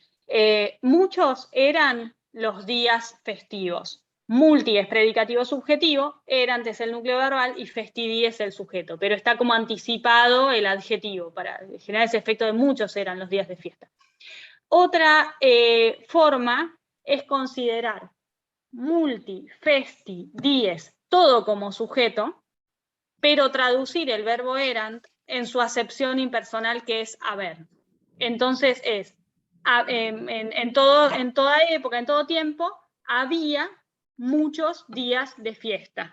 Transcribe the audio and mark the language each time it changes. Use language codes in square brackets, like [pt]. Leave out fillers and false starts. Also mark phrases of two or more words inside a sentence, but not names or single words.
[es] Muchos eran los días festivos. Multi es predicativo subjetivo, era antes el núcleo verbal y festidi es el sujeto, pero está como anticipado el adjetivo para generar ese efecto de muchos eran los días de fiesta. Otra forma es considerar [la] multi, festi, dies, [es] todo como sujeto, pero traducir el verbo erant en su acepción impersonal, que es haber. Entonces es, en toda época, en todo tiempo, había muchos días de fiesta.